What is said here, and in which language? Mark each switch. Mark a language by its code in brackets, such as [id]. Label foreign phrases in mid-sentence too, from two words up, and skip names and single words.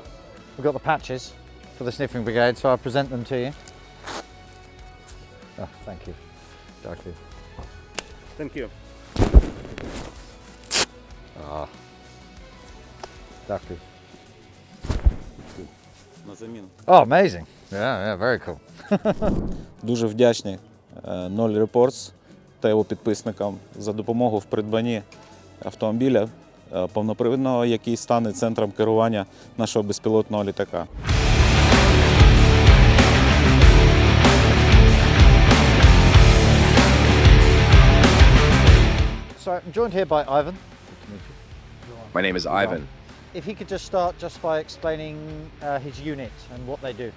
[en] We've got the patches for the Sniffing Brigade, so I'll present them to you. Oh, thank you. Thank you. [uk] Дякую. [en] Oh, amazing. Yeah, very cool. [uk] Дуже вдячний NOEL Reports та його підписникам за допомогу в придбанні автомобіля повнопривідного, який стане центром керування нашого безпілотного літака. [en] So I'm joined here by Ivan. My name is Ivan, If he could just start by explaining his unit and what they do.